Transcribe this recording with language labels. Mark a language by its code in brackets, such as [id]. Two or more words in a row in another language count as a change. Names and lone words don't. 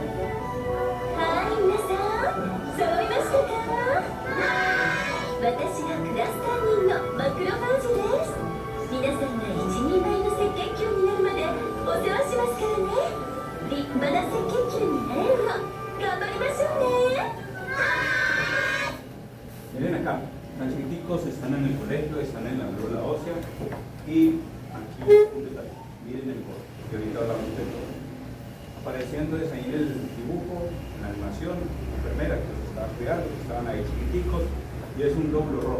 [ja] はい、皆さん揃いましたか？私がクラスター人のマクロファージです。皆さんが一人前の赤血球になるまでお世話しますからね。立派な赤血球になれるよう頑張りましょうね。 [es] Miren acá, tan chiquiticos, están en el colegio, están en la médula ósea y aquí un detalle, miren el gorro, que ahorita hablamos del gorro. Aparecía entonces ahí en el dibujo, en la animación, la enfermera que se estaba cuidando, que estaban ahí chiquiticos, y es un lóbulo rojo.